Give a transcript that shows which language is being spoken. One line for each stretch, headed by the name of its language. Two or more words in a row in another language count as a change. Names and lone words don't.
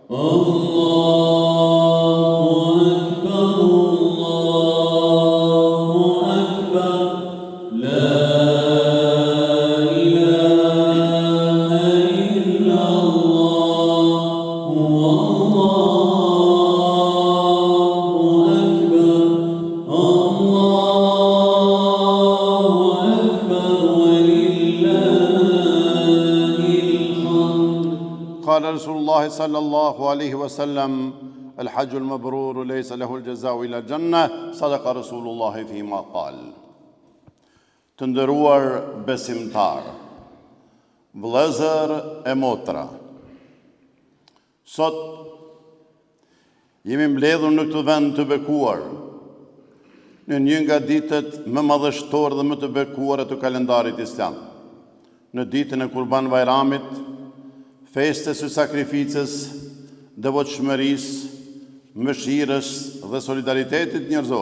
Arabic: الله أكبر الله أكبر لا إله إلا الله والله أكبر الله أكبر ولله الحمد. قال رسول الله صلى الله عليه وسلم: الحج المبرور ليس له الجزاء إلا الجنة. صدق رسول الله فيما قال.
Albanian: Të nderuar besimtar, vëllezër e motra, sot jemi mbledhur në këtë vend të bekuar, në një nga ditët më madhështore dhe më të bekuara të kalendarit islam, në ditën e Kurban Bayramit, festës së sakrificës, devotshmërisë, mëshirës dhe solidaritetit njerëzor.